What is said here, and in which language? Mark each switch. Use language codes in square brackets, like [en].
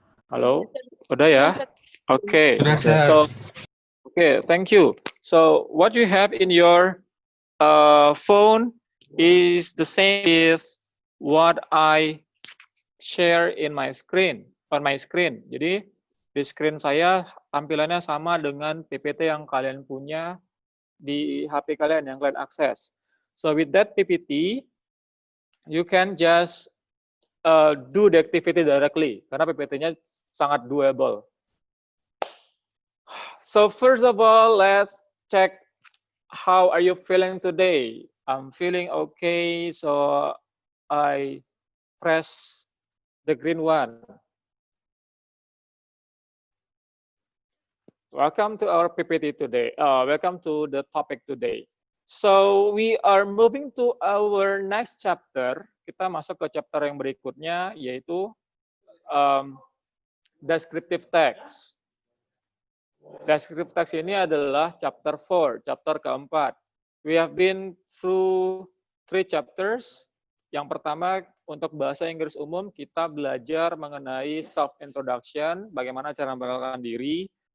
[en] Halo? [id] Udah ya? [en] Oke. So, thank you. So, what you have in your phone is the same with what I share in my screen, on my screen. [id] Jadi, di screen saya tampilannya sama dengan PPT yang kalian punya di HP kalian yang kalian akses. [en] So with that PPT, you can just do the activity directly [id] karena PPT-nya sangat [en] doable. So first of all, let's check how are you feeling today. I'm feeling okay, so I press the green one. Welcome to our PPT today. Welcome to the topic today. So we are moving to our next chapter. [id] Kita masuk ke chapter yang berikutnya, yaitu descriptive text. Descriptive text ini adalah chapter 4, chapter keempat. [en] We have been through 3 chapters. [id] Yang pertama, untuk bahasa Inggris umum, kita belajar mengenai self-introduction, bagaimana cara memperkenalkan diri.